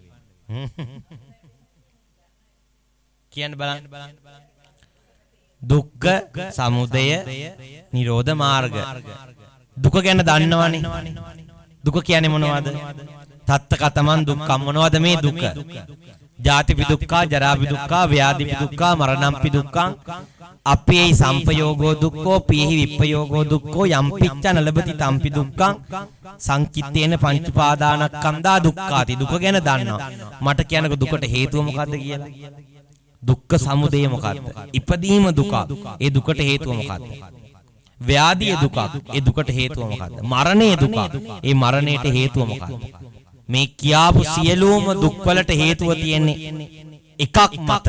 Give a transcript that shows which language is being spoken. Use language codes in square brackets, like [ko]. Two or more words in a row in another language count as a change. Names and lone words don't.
[si] කියන්න බලන්න. දුක්ඛ සමුදය නිරෝධ මාර්ග. දුක ගැන දන්නවනේ. දුක කියන්නේ මොනවද? [pi] තත්ත කතමන් දුක්ඛම්. [si] මොනවද මේ දුක? [pi] ජාතිපි දුක්ඛා, ජරාපි දුක්ඛා, ව්‍යාධිපි දුක්ඛා, මරණම්පි දුක්ඛං. අපේයි සංපයෝගෝ දුක්ඛෝ, පීහි විප්පයෝගෝ දුක්ඛෝ, යම්පිච්ච නලබති තම්පි දුක්ඛං. සංකිට්ඨේන පංච උපාදානස්කන්ධා දුක්ඛාති. [si] දුක ගැන දන්නවා. මට කියනකො දුකට හේතුව මොකද්ද කියලා? දුක්ඛ සමුදය මොකද්ද? ඉපදීම දුක. ඒ දුකට හේතුව මොකද්ද? ව්‍යාධිය දුක. ඒ දුකට හේතුව මොකද්ද? මරණය දුක. ඒ මරණයට හේතුව මොකද්ද? මේ කියාපු සියලුම දුක්වලට හේතුව තියෙන්නේ එකක් මත.